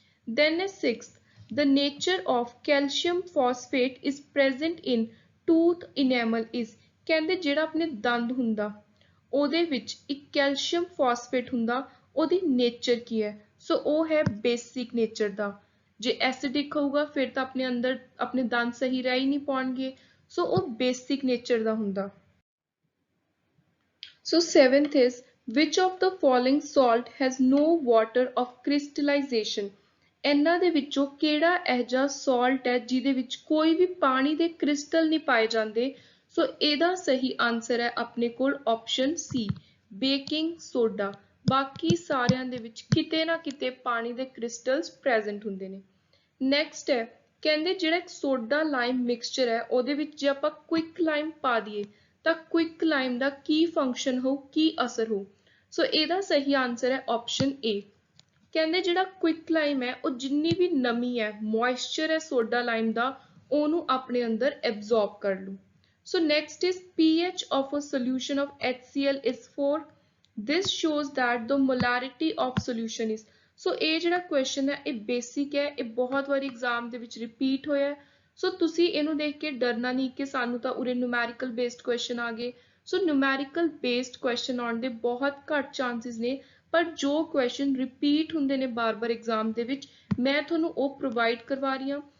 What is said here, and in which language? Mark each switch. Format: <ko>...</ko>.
<en>Then is sixth, the nature of calcium phosphate is present in tooth enamel is,</en> <pa>ਕਹਿੰਦੇ ਜਿਹੜਾ ਆਪਣੇ ਦੰਦ ਹੁੰਦਾ ਉਹਦੇ ਵਿੱਚ ਇੱਕ ਕੈਲਸ਼ੀਅਮ ਫਾਸਫੇਟ ਹੁੰਦਾ, ਉਹਦੀ ਨੇਚਰ ਕੀ ਹੈ? ਸੋ ਉਹ ਹੈ ਬੇਸਿਕ ਨੇਚਰ ਦਾ। ਜੇ ਐਸਿਡਿਕ ਹੋਊਗਾ ਫਿਰ ਤਾਂ ਆਪਣੇ ਅੰਦਰ ਆਪਣੇ ਦੰਦ ਸਹੀ ਰਹਿ ਹੀ ਨਹੀਂ ਪਾਉਣਗੇ। ਸੋ ਉਹ ਬੇਸਿਕ ਨੇਚਰ ਦਾ ਹੁੰਦਾ।</pa> <en>So seventh is, which of the following salt has no water of crystallization?</en> <pa>ਇਹਨਾਂ ਦੇ ਵਿੱਚੋਂ ਕਿਹੜਾ ਇਹ ਜਿਹਾ ਸਾਲਟ ਹੈ ਜਿਹਦੇ ਵਿੱਚ ਕੋਈ ਵੀ ਪਾਣੀ ਦੇ ਕ੍ਰਿਸਟਲ ਨਹੀਂ ਪਾਏ ਜਾਂਦੇ? ਸੋ ਇਹਦਾ ਸਹੀ ਆਨਸਰ ਹੈ ਆਪਣੇ ਕੋਲ ਆਪਸ਼ਨ ਸੀ, ਬੇਕਿੰਗ ਸੋਡਾ। ਬਾਕੀ ਸਾਰਿਆਂ ਦੇ ਵਿੱਚ ਕਿਤੇ ਨਾ ਕਿਤੇ ਪਾਣੀ ਦੇ ਕ੍ਰਿਸਟਲਸ ਪ੍ਰੈਜ਼ੈਂਟ ਹੁੰਦੇ ਨੇ। ਨੈਕਸਟ ਹੈ, ਕਹਿੰਦੇ ਜਿਹੜਾ ਇੱਕ ਸੋਡਾ ਲਾਈਮ ਮਿਕਸਚਰ ਹੈ ਉਹਦੇ ਵਿੱਚ ਜੇ ਆਪਾਂ ਕੁਇਕ ਲਾਈਮ ਪਾ ਦਈਏ ਤਾਂ ਕੁਇਕ ਲਾਈਮ ਦਾ ਕੀ ਫੰਕਸ਼ਨ ਹੋਊ, ਕੀ ਅਸਰ ਹੋਊ? ਸੋ ਇਹਦਾ ਸਹੀ ਆਨਸਰ ਹੈ ਆਪਸ਼ਨ ਏ। ਕਹਿੰਦੇ ਜਿਹੜਾ ਕੁਇਕ ਲਾਈਮ ਹੈ ਉਹ ਜਿੰਨੀ ਵੀ ਨਮੀ ਹੈ, ਮੋਇਸਚਰ ਹੈ ਸੋਡਾ ਲਾਈਮ ਦਾ, ਉਹਨੂੰ ਆਪਣੇ ਅੰਦਰ ਐਬਜ਼ੌਰਬ ਕਰ ਲੂ।</pa> <en>So next is pH of a solution of HCl is 4. This shows that the molarity of solution is,</en> <pa>ਸੋ ਇਹ ਜਿਹੜਾ ਕੁਐਸਚਨ ਹੈ ਇਹ ਬੇਸਿਕ ਹੈ, ਇਹ ਬਹੁਤ ਵਾਰੀ ਐਗਜ਼ਾਮ ਦੇ ਵਿੱਚ ਰਿਪੀਟ ਹੋਇਆ ਹੈ। ਸੋ ਤੁਸੀਂ ਇਹਨੂੰ ਦੇਖ ਕੇ ਡਰਨਾ ਨਹੀਂ ਕਿ ਸਾਨੂੰ ਤਾਂ ਉਰੇ ਨਿਊਮੈਰੀਕਲ ਬੇਸਡ ਕੁਐਸਚਨ ਆ ਗਏ। ਸੋ ਨਿਊਮੈਰੀਕਲ ਬੇਸਡ ਕੁਐਸਚਨ ਆਉਣ ਦੇ ਬਹੁਤ ਘੱਟ ਚਾਂਸਿਸ ਨੇ, ਪਰ ਜੋ ਕੁਐਸਚਨ ਰਿਪੀਟ ਹੁੰਦੇ ਨੇ ਬਾਰ-ਬਾਰ ਐਗਜ਼ਾਮ ਦੇ ਵਿੱਚ ਮੈਂ ਤੁਹਾਨੂੰ ਉਹ ਪ੍ਰੋਵਾਈਡ ਕਰਵਾ ਰਹੀ ਹਾਂ।</pa>